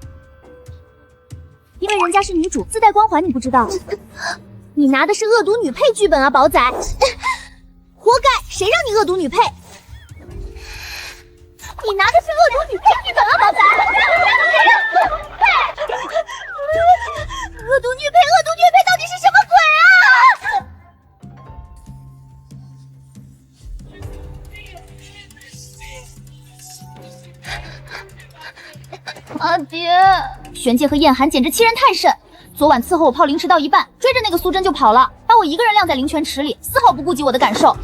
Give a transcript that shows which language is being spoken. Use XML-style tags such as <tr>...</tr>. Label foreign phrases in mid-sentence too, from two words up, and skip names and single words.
<zh>因為人家是女主，自帶光環，你不知道。你拿的是惡毒女配劇本啊，寶仔！活該，誰讓你惡毒女配？你拿的是惡毒女配劇本啊，寶仔！惡毒女配，惡毒女配到底是什麼鬼啊？阿爹，玄界和燕寒簡直欺人太甚。昨晚伺候我泡灵池到一半，追着那個蘇珍就跑了，把我一個人晾在灵泉池裡，絲毫不顧及我的感受。</zh>